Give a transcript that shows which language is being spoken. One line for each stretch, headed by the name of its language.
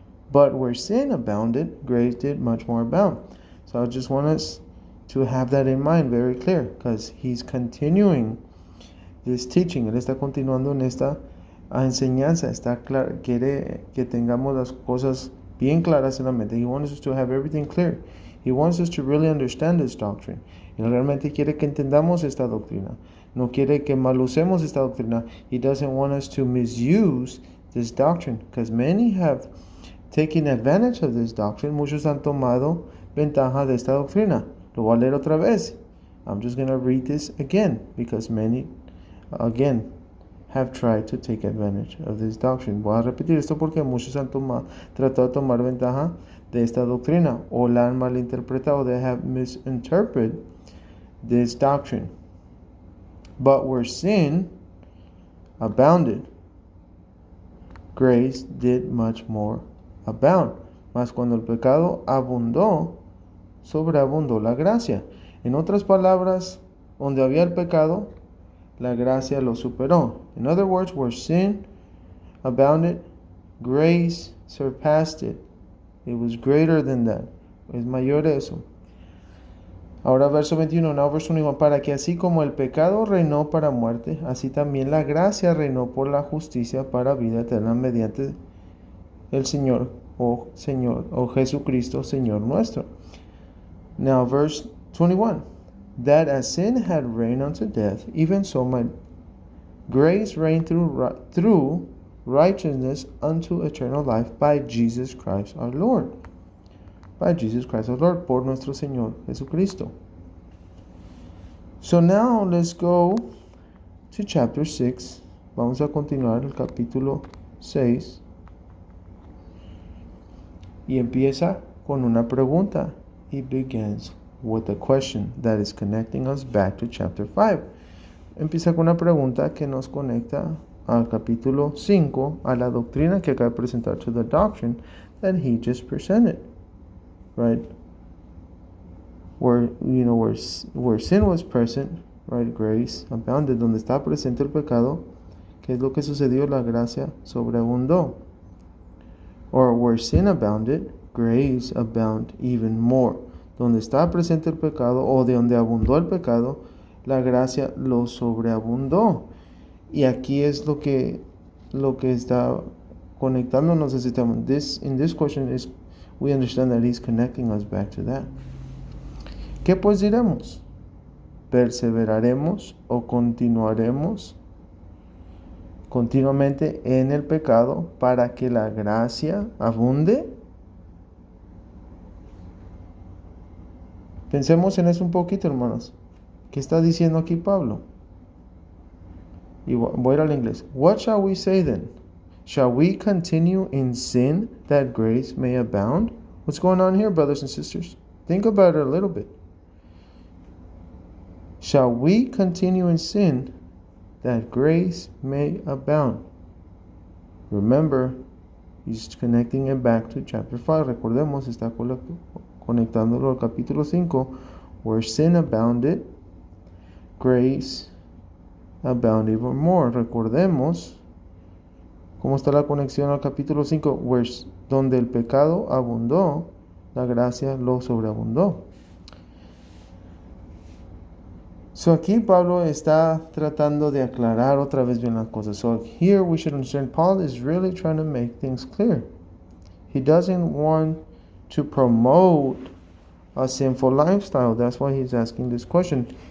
English: But where sin abounded, grace did much more abound. So I just want us to have that in mind very clear, because he's continuing this teaching.
Spanish: Él está continuando en esta enseñanza. Quiere que tengamos las cosas bien claras en la mente.
English: He wants us to have everything clear. He wants us to really understand this doctrine.
Spanish: Él realmente quiere que entendamos esta doctrina. No quiere que malusemos esta doctrina.
English: He doesn't want us to misuse this doctrine, because many have taken advantage of this doctrine.
Spanish: Muchos han tomado ventaja de esta doctrina. Lo voy a leer otra vez.
English: I'm just going to read this again, because many, again, have tried to take advantage of this doctrine.
Spanish: Voy a repetir esto porque muchos han tratado de tomar ventaja de esta doctrina, o la han malinterpretado.
English: They have misinterpreted this doctrine. But where sin abounded, grace did much more abound.
Spanish: Mas cuando el pecado abundó, sobreabundó la gracia. En otras palabras, donde había el pecado, la gracia lo superó.
English: In other words, where sin abounded, grace surpassed it. It was greater than that.
Spanish: Es mayor eso. Ahora verso 21,
English: now verse 21,
Spanish: para que así como el pecado reinó para muerte, así también la gracia reinó por la justicia para vida eterna mediante el Señor o Jesucristo, Señor nuestro.
English: Now verse 21, that as sin had reigned unto death, even so might grace reign through righteousness unto eternal life by Jesus Christ our Lord. By Jesus Christ our Lord,
Spanish: por nuestro Señor Jesucristo.
English: So now let's go to chapter 6.
Spanish: Vamos a continuar el capítulo 6. Y empieza con una pregunta.
English: It begins with a question that is connecting us back to chapter 5.
Spanish: Empieza con una pregunta que nos conecta al capítulo 5, a la doctrina que acaba de presentar,
English: to the doctrine that he just presented.
Spanish: Right?
English: Where sin was present, right, grace abounded.
Spanish: Donde está presente el pecado, ¿qué es lo que sucedió? La gracia sobreabundó.
English: Or where sin abounded, grace abounded even more.
Spanish: Donde está presente el pecado, o de donde abundó el pecado, la gracia lo sobreabundó. Y aquí es lo que está conectándonos al sistema.
English: In this question is, we understand that he's connecting us back to that.
Spanish: ¿Qué pues diremos? ¿Perseveraremos o continuaremos continuamente en el pecado para que la gracia abunde? Pensemos en eso un poquito, hermanos. ¿Qué está diciendo aquí Pablo? Y voy a ir al inglés.
English: What shall we say then? Shall we continue in sin that grace may abound? What's going on here, brothers and sisters? Think about it a little bit. Shall we continue in sin that grace may abound? Remember, he's connecting it back to chapter 5.
Spanish: Recordemos, está conectándolo al capítulo 5,
English: where sin abounded, grace abounded even more.
Spanish: Recordemos cómo está la conexión al capítulo 5, donde el pecado abundó, la gracia lo sobreabundó. So aquí Pablo está tratando de aclarar otra vez bien las cosas.
English: So here we should understand Paul is really trying to make things clear. He doesn't want to promote a sinful lifestyle. That's why he's asking this question.